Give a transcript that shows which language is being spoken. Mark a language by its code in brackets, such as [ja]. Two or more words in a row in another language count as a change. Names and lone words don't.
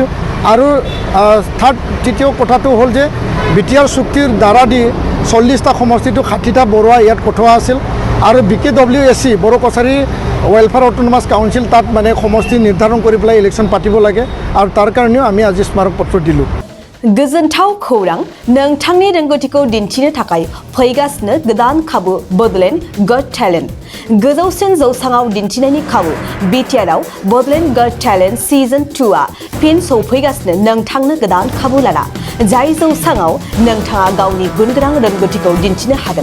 [as] আৰু তৃতীয় কথাটো হ'ল যে বিটিআৰ চুক্তিৰ দ্বাৰা দি 40টা সমষ্টিটো 60টা বৰুৱা ইয়াত কঠোৱা আছিল আৰু BKWSC বড়ো কছাৰী ৱেলফেয়াৰ অট'নমাছ কাউন্সিল তাত মানে সমষ্টি নিৰ্ধাৰণ কৰি পেলাই ইলেকশ্যন পাতিব লাগে আৰু তাৰ কাৰণেও আমি আজি স্মাৰক পত্ৰ দিলোঁ। [brx] गोजोनथाव खौरां नोंथांनि रोंगौथिखौ दिन्थिनो थाखाय फैगासिनो गोदान खाबु बड'लेण्ड गट टेलेन्ट गोजौसिन जौसाङाव दिन्थिनायनि खाबु बिटिआरआव बड'लेण्ड गट टेलेन्ट सिजन 2 आ फिन सौफैगासिनो नोंथांनो गोदान खाबु लाना जाय जौसाङाव नोंथाङा गावनि गुनगोनां रोंगौथिखौ दिन्थिनो हागोन।